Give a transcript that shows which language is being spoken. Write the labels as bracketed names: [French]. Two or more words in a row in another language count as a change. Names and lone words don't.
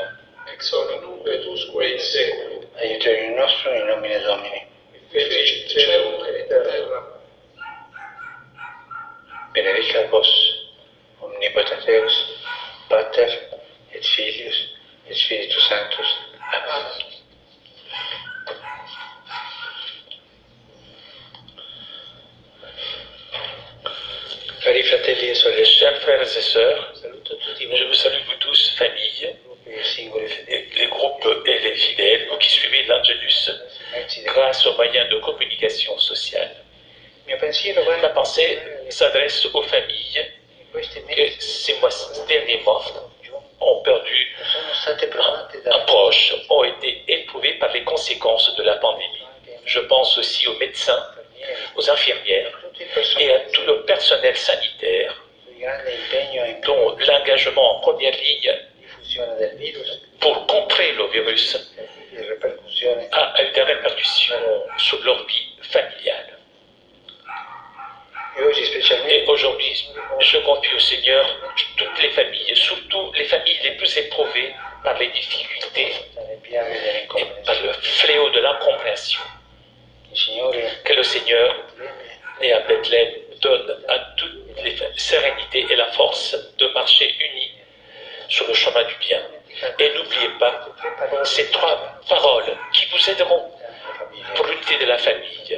[Latin] Ex hoc nunc et usque in saeculum. Aiuterium nostrum in nomine Domini. Fecit caelum et terram. Benedicat vos, omnipotens Deus, Pater et Filius et Spiritus Sanctus. Amen. Amen. [Italian] Cari fratelli e sorelle, [French] Chers frères et sœurs, [Italian] saluto tutti [French] je [Italian] voi, [French] vous salue vous tous, famille, [Italian] i singoli fedeli, [French] et les groupes et les fidèles, vous qui suivez l'Angelus [Italian] mezzi del [French] grâce aux moyens de communication sociale. [Italian] Il mio pensiero va [French] Ma pensée s'adresse aux familles [Italian] in questi [French] qui, [Italian] mesi [French] ces derniers mois, ont perdu [Italian] sono state provate [French] un [Italian] da [French] proche, ont été éprouvés par les conséquences de la pandémie. Je pense aussi aux médecins, aux infirmières [Italian] tutti il [French] et à [Italian] personale [French] tout le personnel sanitaire [Italian] di grande impegno in [French] dont l'engagement en première ligne [Italian] diffusione del virus [French] pour contrer le virus [Italian] e di ripercussione [French] a eu des répercussions sur leur vie familiale. [Italian] e oggi specialmente [French] Et aujourd'hui, je confie au Seigneur toutes les familles, surtout les familles les plus éprouvées par les difficultés [Italian] dalle piaghe [French] et [Italian] dell'incomprensione. [French] par le fléau de l'incompréhension. [Italian] Il Signore [French] Que le Seigneur, [Italian] Betlemme [French] né à Bethléem, donne à toutes les familles sérénité et la force de marcher unis sur le chemin du bien. Et n'oubliez pas ces 3 paroles qui vous aideront pour l'unité de la famille.